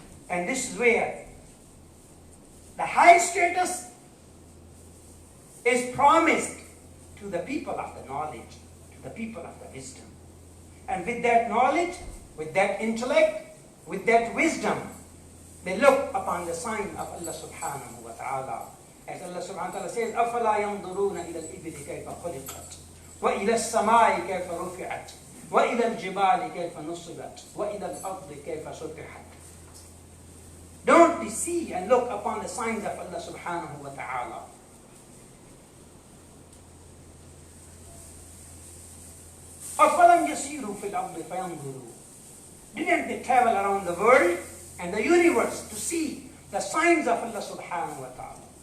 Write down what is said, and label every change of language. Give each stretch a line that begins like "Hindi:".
English: And this is where the high status is promised to the people of the knowledge, to the people of the wisdom. And with that knowledge, with that intellect, with that wisdom, they look upon the sign of Allah subhanahu wa ta'ala. As Allah subhanahu wa ta'ala says,
Arabic: أَفَلَا يَنْظُرُونَ إِلَى الْإِبِلِ كَيْفَ خُلِقَتْ وَإِلَى السَّمَاءِ كَيْفَ رُفِعَتْ وَإِلَى الْجِبَالِ كَيْفَ نُصِبَتْ وَإِلَى الْأَرْضِ كَيْفَ سُطِحَتْ.
English: Don't we see and look upon the signs of Allah subhanahu wa ta'ala?
Arabic: أَفَلَمْ يَسِيرُوا فِي الْأَرْضِ فَيَنْظُرُوا.
English: Didn't they travel around the world and the universe to see the signs of Allah subhanahu wa ta'ala?